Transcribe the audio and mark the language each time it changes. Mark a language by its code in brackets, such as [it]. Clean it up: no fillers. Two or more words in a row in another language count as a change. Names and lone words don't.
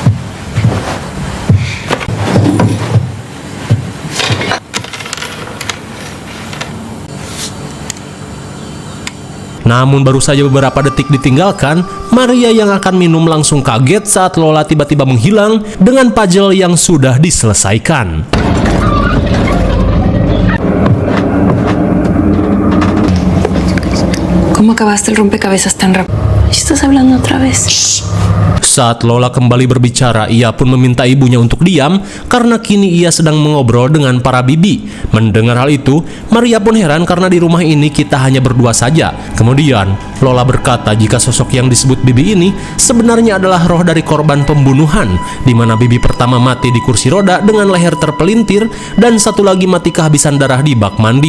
[id] Namun baru saja beberapa detik ditinggalkan, Maria yang akan minum langsung kaget saat Lola tiba-tiba menghilang dengan puzzle yang sudah diselesaikan. [es] ¿Cómo acabaste el rompecabezas tan rápido? ¿Estás hablando otra vez? [id] Saat Lola kembali berbicara, ia pun meminta ibunya untuk diam karena kini ia sedang mengobrol dengan para bibi. Mendengar hal itu, Maria pun heran karena di rumah ini kita hanya berdua saja. Kemudian, Lola berkata jika sosok yang disebut bibi ini sebenarnya adalah roh dari korban pembunuhan, di mana bibi pertama mati di kursi roda dengan leher terpelintir dan satu lagi mati kehabisan darah di bak mandi.